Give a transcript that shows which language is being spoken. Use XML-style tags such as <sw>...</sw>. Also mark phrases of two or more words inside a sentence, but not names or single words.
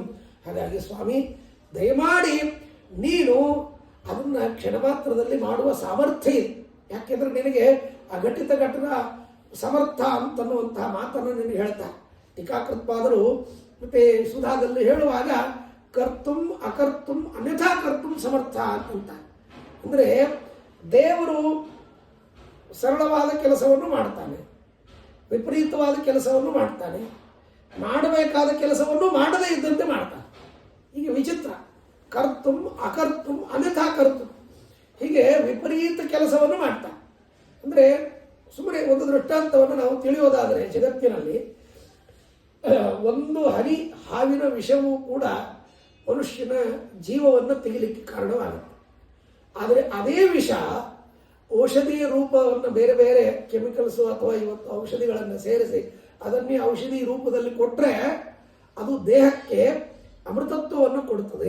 <kn>ಹಾಗಾಗಿ ಸ್ವಾಮಿ ದಯಮಾಡಿ ನೀನು ಅದನ್ನು ಕ್ಷಣ ಮಾತ್ರದಲ್ಲಿ ಮಾಡುವ ಸಾಮರ್ಥ್ಯ ಇದೆ. ಯಾಕೆಂದರೆ ನಿನಗೆ</kn> <sa>ಅಘಟಿತ ಘಟನ ಸಮರ್ಥ</sa> <kn>ಅಂತನ್ನುವಂತಹ ಮಾತನ್ನು ನಿನಗೆ ಹೇಳ್ತಾರೆ ಟೀಕಾಕೃತ್ಪಾದರು. ಮತ್ತು ಸುಧಾದಲ್ಲಿ ಹೇಳುವಾಗ</kn> <sa>ಕರ್ತುಂ ಅಕರ್ತುಂ ಅನ್ಯಥಾ ಕರ್ತುಂ ಸಮರ್ಥ</sa> <kn>ಅಂತ. ಅಂದರೆ ದೇವರು ಸರಳವಾದ ಕೆಲಸವನ್ನು ಮಾಡ್ತಾನೆ, ವಿಪರೀತವಾದ ಕೆಲಸವನ್ನು ಮಾಡ್ತಾನೆ, ಮಾಡಬೇಕಾದ ಕೆಲಸವನ್ನು ಮಾಡದೇ ಇದ್ದಂತೆ ಮಾಡ್ತಾನೆ. ಹೀಗೆ ವಿಚಿತ್ರ,</kn> <sa>ಕರ್ತುಂ ಅಕರ್ತುಂ ಅನ್ಯಥಾ ಕರ್ತುಂ,</sa> <kn>ಹೀಗೆ ವಿಪರೀತ ಕೆಲಸವನ್ನು ಮಾಡ್ತಾನೆ. ಅಂದರೆ ಸುಮ್ಮನೆ ಒಂದು ದೃಷ್ಟಾಂತವನ್ನು ನಾವು ತಿಳಿಯೋದಾದರೆ, ಜಗತ್ತಿನಲ್ಲಿ ಒಂದು ಹನಿ ಹಾವಿನ ವಿಷವೂ ಕೂಡ ಮನುಷ್ಯನ ಜೀವವನ್ನು ತೆಗಿಲಿಕ್ಕೆ ಕಾರಣವಾಗುತ್ತೆ. ಆದರೆ ಅದೇ ವಿಷ ಔಷಧಿಯ ರೂಪವನ್ನು ಬೇರೆ ಬೇರೆ ಕೆಮಿಕಲ್ಸು ಅಥವಾ ಇವತ್ತು ಔಷಧಿಗಳನ್ನು ಸೇರಿಸಿ ಅದನ್ನೇ ಔಷಧಿ ರೂಪದಲ್ಲಿ ಕೊಟ್ಟರೆ ಅದು ದೇಹಕ್ಕೆ ಅಮೃತತ್ವವನ್ನು ಕೊಡುತ್ತದೆ.</kn>